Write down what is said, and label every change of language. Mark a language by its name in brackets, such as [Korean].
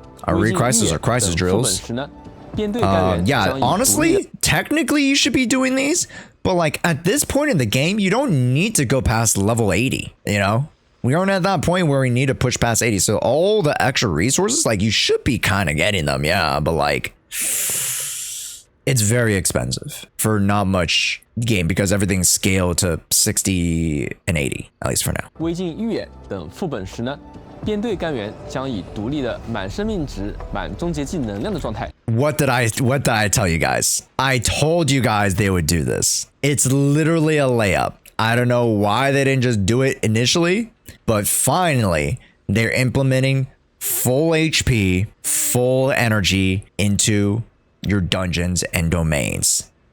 [English] Our re-crisis or crisis drills. Yeah, honestly, technically you should be doing these, but like at this point in the game, you don't need to go past level 80, you know? We aren't at that point where we need to push past 80. So all the extra resources, like you should be kind of getting them. Yeah, but like it's very expensive for not much game because everything's scaled to 60 and 80, at least for now. [Chinese] 微镜预演等副本时呢，编队干员将以独立的满生命值、满终结技能量的状态。 [English] What did I tell you guys? I told you guys they would do this. It's literally a layup. I don't know why they didn't just do it initially, but finally they're implementing full HP, full energy into your dungeons and domains.